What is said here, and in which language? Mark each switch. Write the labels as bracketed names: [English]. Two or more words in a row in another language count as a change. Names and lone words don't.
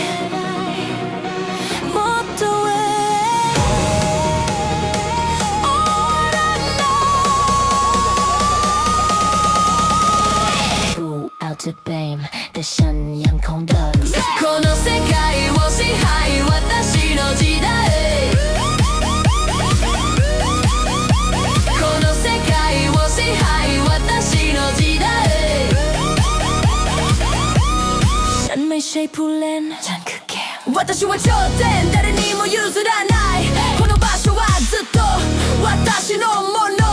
[Japanese] もっと上 [English] All I know Throughout the game [Thai] แต่ฉันยังคงเดิน [Japanese] この世界を支配私の時代この世界を支配私の時代 [Thai] ฉันไม่ใช่ผู้เล่นฉันคือเกม [Japanese] 私は頂点誰にも譲らないこの場所はずっと私のもの